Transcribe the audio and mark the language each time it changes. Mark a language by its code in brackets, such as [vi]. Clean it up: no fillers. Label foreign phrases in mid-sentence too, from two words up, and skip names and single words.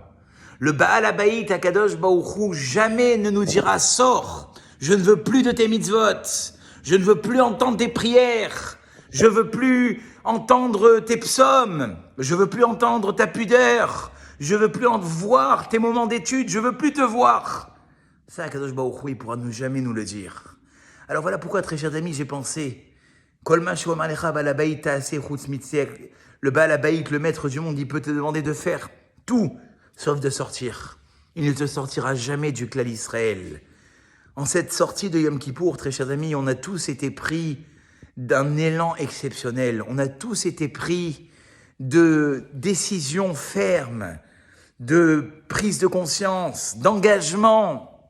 [fr] Le [he] בעל הבית, הקדוש ברוך הוא, [fr] jamais ne nous dira « Sors, je ne veux plus de tes mitzvot, je ne veux plus entendre tes prières, je ne veux plus entendre tes psaumes, je ne veux plus entendre ta pudeur, je ne veux plus voir tes moments d'étude, je ne veux plus te voir. » Ça, [he] הקדוש ברוך הוא, [fr] il pourra jamais nous le dire. Alors voilà pourquoi, très chers amis, j'ai pensé [he] כל מה שומר לך בעל הבית תעשה חוץ מצא. [fr] Le [he] בעל הבית, [fr] le maître du monde, il peut te demander de faire tout, sauf de sortir. Il ne te sortira jamais du [he] כלל ישראל. [fr] En cette sortie de Yom Kippour, très chers amis, on a tous été pris d'un élan exceptionnel. On a tous été pris de décisions fermes, de prise de conscience, d'engagement.